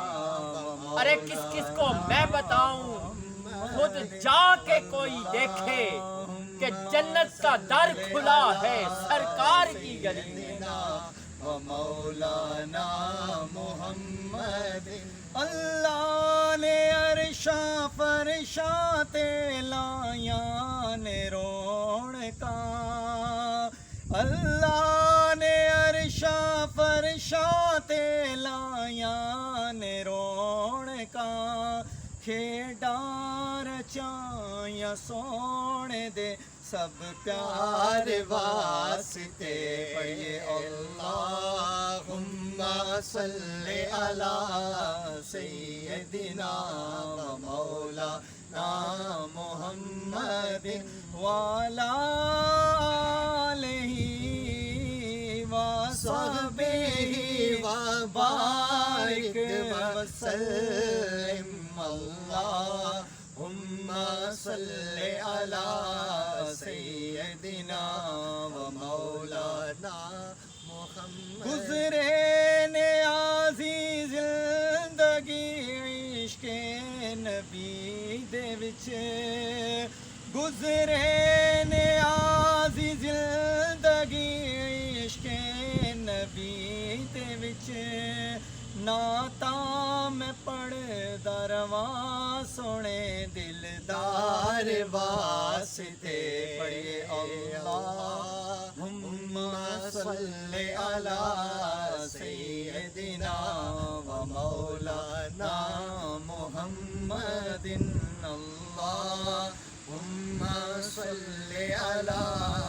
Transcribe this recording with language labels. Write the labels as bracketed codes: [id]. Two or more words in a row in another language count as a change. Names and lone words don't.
[ur] ارے کس کس کو میں بتاؤں، خود جا کے کوئی دیکھے کہ جنت کا در کھلا ہے سرکار کی گلی میں۔ [pa] مولانا محمد اللہ نے عرشاں فرشاں تے لایاں نے رونقاں اللہ نے عرشاں فرشاں تے لایاں نے رونقاں کھیڈاں رچائیاں سونے دے سب پیار واسطے پڑھیے [ar] اللہم صل علی سیدنا و مولانا محمد وعلی آلہ وصحبہ وبارک وسلم اللہم صل علی سیدنا و مولانا محمد [pa] گزرے نیازی زندگی عشق نبی دے وچ گزرے نیازی زندگی عشق نبی دے وچ نعتاں میں پڑھدا رواں سونے دلدار واسطے پڑھے [ar] اللہم صل علی سیدنا و مولانا محمد اللہم صل علی